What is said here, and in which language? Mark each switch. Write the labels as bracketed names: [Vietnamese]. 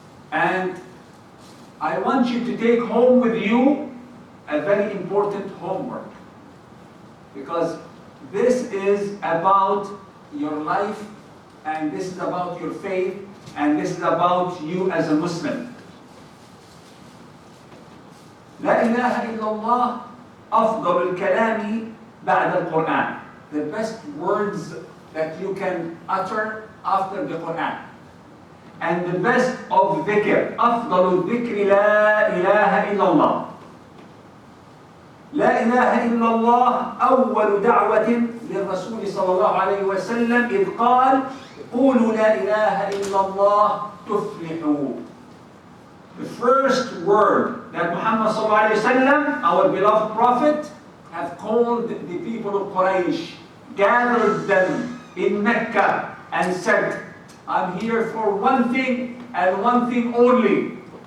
[English] And I want you to take home with you a very important homework. Because this is about your life, and this is about your faith, and this is about you as a Muslim. [Arabic] La ilaha illallah أفضل الكلام بعد القرآن. [English] The best words that you can utter after the Quran. And the best of dhikr. [Arabic] أفضل الذكر لا إله إلا الله. لا إله إلا الله أول دعوة للرسول صلى الله عليه وسلم إذ قال قولوا لا إله إلا الله تفلحوا. [English] The first word that Muhammad صلى الله عليه وسلم, our beloved prophet, have called the people of Quraysh, gathered them in Mecca and said, I'm here for one thing and one thing only.